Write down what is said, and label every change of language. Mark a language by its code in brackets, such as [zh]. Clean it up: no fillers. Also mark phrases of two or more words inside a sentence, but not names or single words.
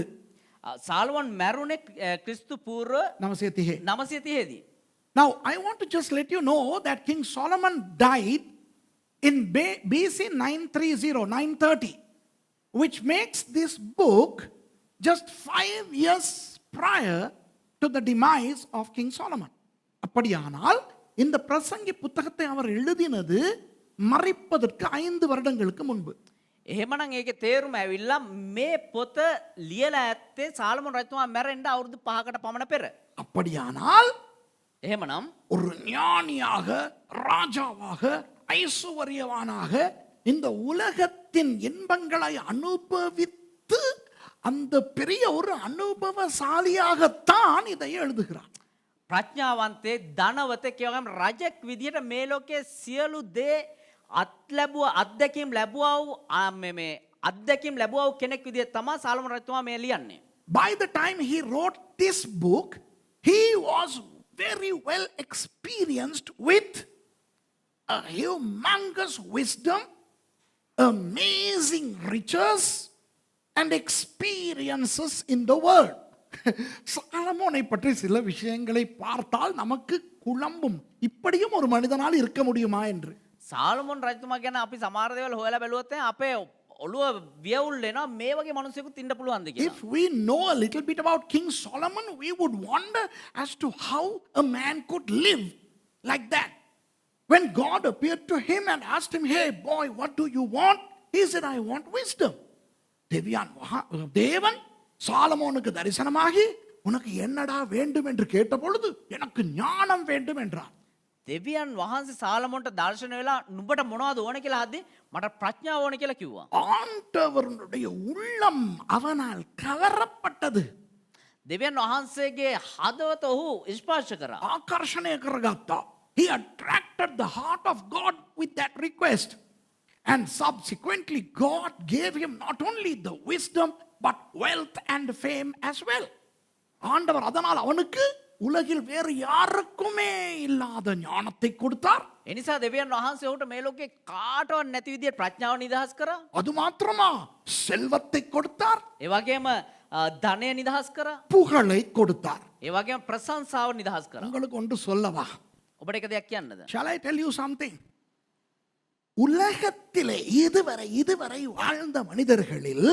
[si] සාලමොන් මැරුණේ ක්‍රිස්තු පූර්ව 930. දී. [en] Now I want to just let you know that King Solomon died in BC 930, which makes this book just 5 years prior to the demise of King Solomon. [ta] அப்படியானால் இந்த பிரசங்கி புத்தகத்தை அவர் எழுதினது மரிப்பதற்கு 5 வருடங்களுக்கு முன்பு. [si] එහෙමනම් ඒකේ තේරුම ඇවිල්ලා මේ පොත ලියලා ඇත්තේ සාලමොන් රජතුමා මැරෙන්න අවුරුදු 5කට පමණ පෙර. [ta] அப்படியானால் [si] එහෙමනම් [ta] ஒரு ஞானியாக, ராஜாவாக, ஐசுவரியவானாக இந்த உலகத்தின் இன்பங்களை அனுபவித்து அந்த பெரிய ஒரு அனுபவசாலியாகத்தான் இதை எழுதுகிறார். [si] ප්‍රඥාවන්තේ ධනවතෙක් වගේම රජෙක් විදියට මේ ලෝකයේ සියලු දේ අත්දැකීම් ලැබුවා වූ මේ අත්දැකීම් ලැබුවා වූ කෙනෙක් විදියට තමයි සාලමොන් රජතුමා මේ ලියන්නේ. [en] By the time he wrote this book, he was very well experienced with a humongous wisdom, amazing riches and experiences in the world. [ta] சாலமோனை பற்றி சில விஷயங்களை பார்த்தால் நமக்கு குழம்பும், இப்படியும் ஒரு மனிதனால் இருக்க முடியுமா என்று. [si] සාලමොන් රජතුමා ගැන අපි සමහර දේවල් හොයලා බැලුවොත් අපේ ඔළුව වියවුල් වෙනවා මේ වගේ මිනිසෙකුත් ඉන්න පුළුවන්ද කියලා. [en] If we know a little bit about King Solomon, we would wonder as to how a man could live like that. When God appeared to him and asked him, "Hey boy, what do you want?" He said, "I want wisdom." [ta] தேவன் சாலமோனுக்கு தரிசனமாகி உனக்கு என்னடா வேண்டும் என்று கேட்ட பொழுது எனக்கு ஞானம் வேண்டும் என்றார். [si] දෙවියන් වහන්සේ සාලමොන්ට දර්ශන වෙලා නුඹට මොනවද ඕන කියලා අහද්දී මට ප්‍රඥාව ඕන කියලා කිව්වා. [ta] ஆண்டவருடைய உள்ளம் அவனால் கவரப்பட்டது. [si] දෙවියන් වහන්සේගේ හදවත ඔහු ස්පර්ශ කරා. ආකර්ෂණය කරගත්තා. [en] He attracted the heart of God with that request. And subsequently God gave him not only the wisdom but wealth and fame as well. [ta] ஆண்டவர் அதனால் அவனுக்கு உலகில் வேறு யாருக்குமே இல்லாத ஞானத்தை கொடுத்தார். [si] එනිසා දෙවියන් වහන්සේ ඔහුට මේ ලෝකේ කාටවත් නැති විදිහට ප්‍රඥාව නිදහස් කරා. [ta] அது மாத்திரமா செல்வத்தை கொடுத்தார், [si] ඒ වගේම ධනය නිදහස් කරා. [ta] புகழை கொடுத்தார். [si] ඒ වගේම ප්‍රශංසාව නිදහස් කරා. [ta] உங்களுக்கு ஒன்று சொல்லவா? [si] ඔබට එක දෙයක් කියන්නද? [en] Shall I tell you something? [ta] உலகத்திலே இதுவரை வாழ்ந்த மனிதர்களில்